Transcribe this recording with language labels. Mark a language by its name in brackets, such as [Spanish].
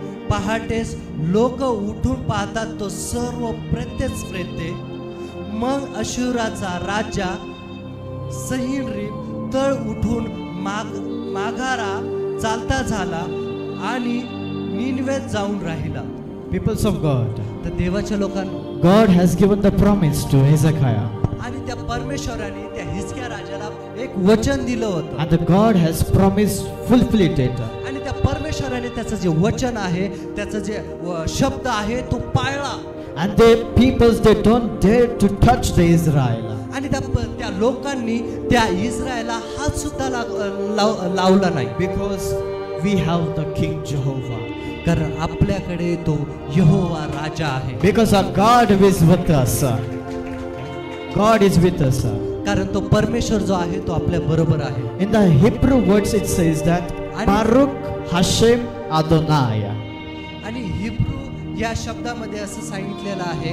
[Marathi] पहाटेस लोक उठून पाहतात तो सर्व प्रेतेच प्रेते. मग अशुराचा राजा सहीनरीब तळ उठून माघारा चालता झाला आणि निनवेत जाऊन राहिला. [English] Peoples of God, [Marathi] तर देवाच्या लोकांना [English] God has given the promise to Hezekiah. [Marathi] आणि त्या परमेश्वराने त्या हिजकिया राजाला एक वचन दिलं होतं. [English] And the God has promised fulfilled it. [Marathi] आणि त्या परमेश्वराने त्याचं जे वचन आहे, त्याचं जे शब्द आहे तो पाळला. [English] And the peoples they don't dare to touch the Israel. [Marathi] आणि त्या लोकांनी त्या इस्रायलला हात सुद्धा लावला नाही. [English] Because we have the King Jehovah. [Marathi] कारण आपल्याकडे तो यहोवा राजा आहे. [English] Because our God is with us. God is with us. [Marathi] कारण तो परमेश्वर जो आहे तो आपल्या बरोबर आहे. [English] In the Hebrew words it says that [Hebrew] Baruch Hashem Adonai. [Marathi] आणि हिब्रू या शब्दामध्ये असं सांगितलेलं आहे